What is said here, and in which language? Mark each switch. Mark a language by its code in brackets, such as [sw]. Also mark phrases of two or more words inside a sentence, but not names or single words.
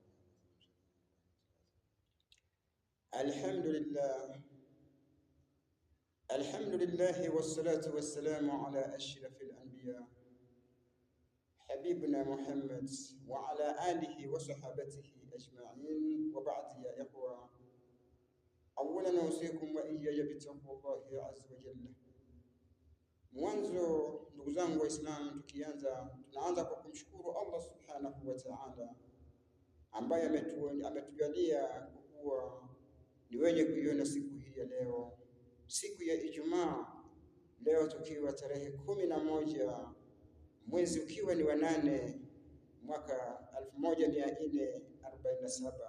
[ar] الحمد لله والصلاة والسلام على أشرف الأنبياء حبيبنا محمد وعلى آله وصحابته أجمعين، وبعد يا إخوة، أولا أوصيكم وإياي بتقوى الله عز وجل. [sw] Mwanzo ndugu zangu Waislamu, tunaanza kwa kumshukuru [ar] الله سبحانه وتعالى [sw] ambaye ametujalia kuwa ni wenye kuiona siku hii ya leo, siku ya Ijumaa, leo tukiwa tarehe 11 mwezi ukiwa ni wa 8 mwaka 1447.